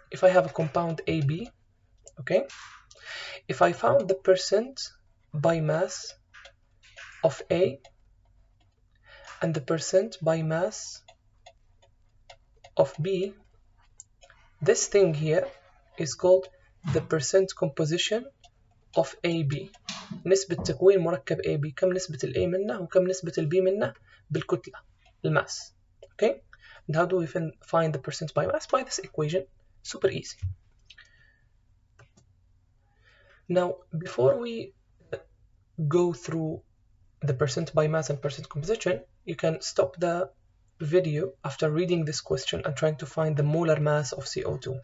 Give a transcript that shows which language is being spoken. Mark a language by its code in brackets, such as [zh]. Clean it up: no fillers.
[en] If I have a compound AB, okay, if I found the percent by mass of A and the percent by mass of B, this thing here is called the percent composition of AB. [ar] نسبة تكوين مركب AB، كم نسبة ال A منه وكم نسبة ال B منه بالكتلة، الماس. [en] Okay, and how do we find the percent by mass? By this equation, super easy. Now before we go through the percent by mass and percent composition, you can stop the video after reading this question and trying to find the molar mass of CO2.